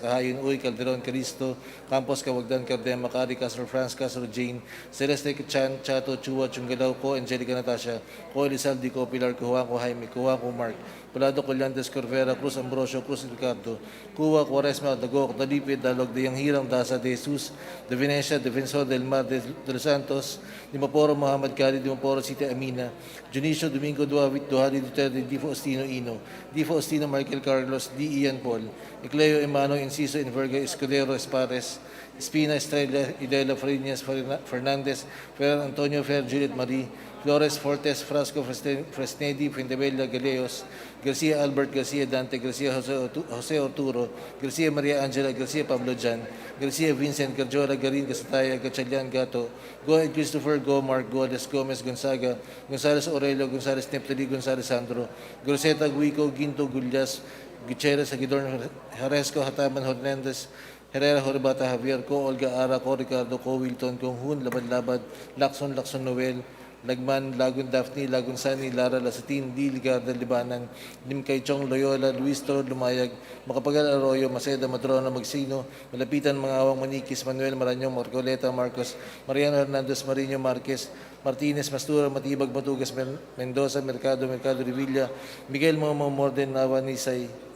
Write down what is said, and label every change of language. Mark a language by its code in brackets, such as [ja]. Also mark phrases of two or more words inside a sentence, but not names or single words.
[en] Kahayin, Uy, Calderon, Calisto, Campos, Cawagdan, Cardema, Macari, Castro France, Castro Jane, Celeste, Chan, Chato, Chua, Chungalaw, Ko, Angelica Natasha, Ko, Elizalde, Ko, Pilar, Kuhuako, Jaime, Kuhuako, Mark, Palado, Collantes, Corvera, Cruz, Ambrosio, Cruz, Ricardo, Kuwa, Quaresma, Dagok, Dalipid, Dalog, Dayang Hirang, Dasa, De Jesus, De Venecia, Defensor del Mar de los Santos, Dimaporo, Muhammad Khalid, Dimaporo, City Amina, Junicio, Domingo, Duavit, Duhali, Duterte, Di Faustino, Ino, Di Faustino, Michael Carlos, D. Ian Paul, Ecleo, Emano, Inciso, Enverga, Escudero, Espares, Espina, Estrella, Idela, Farinas, Fernandez, Fer Antonio, Fer, Juliet Marie, Flores, Fortes, Frasco, Fresnedi, Fendebella, Galeos, Garcia Albert, Garcia Dante, Garcia Jose Arturo, Garcia Maria Angela, Garcia Pablo Jan, Garcia Vincent, Garjola, Garin, Gasataya, Gatchalian, Gato, Goed Christopher, Go Mark, Godes, Gomez, Gonzaga, Gonzales Aurelio, Gonzales Neptali, Gonzales Sandro, Groseta, Guico, Ginto, Gullas, Gutierrez, Agidor, Jaresco, Hataman, Hernandez, Herrera, Horbata, Javier, Ko, Olga, Ara, Ko, Ricardo, Ko, Wilton, Kong Hun, Labad-Labad, Lacson, Noel, Lagman, Lagun Daphne, Lagun Sani, Lara Lasatin, D. Ligarda, Libanan, Lim Kaichong, Loyola, Luis Toro, Lumayag, Macapagal Arroyo, Maceda, Matrona, Magsino, Malapitan, Mga Awang Manikis, Manuel Maranyong, Marcoleta, Marcos, Mariano Hernandez, Marino Marquez, Martinez, Mastura, Matibag, Matugas, Mendoza, Mercado Revilla, Miguel Momo, Morden, Nava, Nisay,